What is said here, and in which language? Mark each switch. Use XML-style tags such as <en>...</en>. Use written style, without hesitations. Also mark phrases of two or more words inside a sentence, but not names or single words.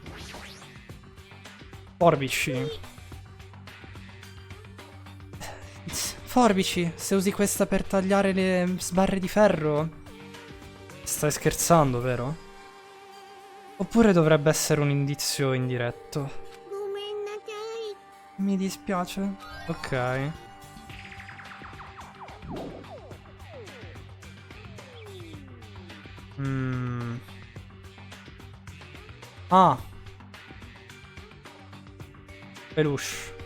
<it>Forbici. Forbici, se usi questa per tagliare le sbarre di ferro. Stai scherzando, vero? Oppure dovrebbe essere un indizio indiretto.</it> <ja>ごめんなさい。</ja> <it>Mi dispiace. Ok. Ah. Peluche.</it>